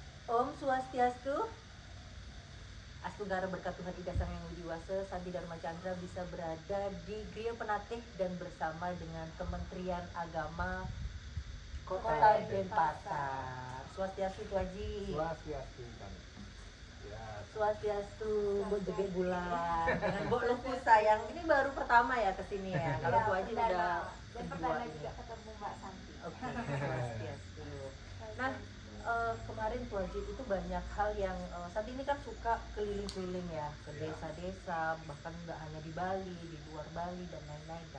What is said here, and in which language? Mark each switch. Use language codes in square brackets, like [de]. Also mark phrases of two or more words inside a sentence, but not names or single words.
[id] Om Swastiastu. Astungara berkat Tuhan Ida Sang Yang Widi Wasa, Santi Dharma Chandra bisa berada di Griya Penatih dan bersama dengan Kementerian Agama Kota Denpasar. Swastiastu Tu Haji. Swastiastu kan. Ya. Swastiastu Mbok Jege Bulan dengan Mbok Luku sayang. Ini baru pertama ya kesini ya. Kalau Tu Haji udah dan kedua perdana ini. juga ketemu Mbak Santi. Oke, Swastiastu. Nah, kemarin Tu Haji itu banyak hal yang saat ini kan suka keliling-keliling ya ke desa-desa, bahkan nggak hanya di Bali, di luar Bali dan lain-lain kan.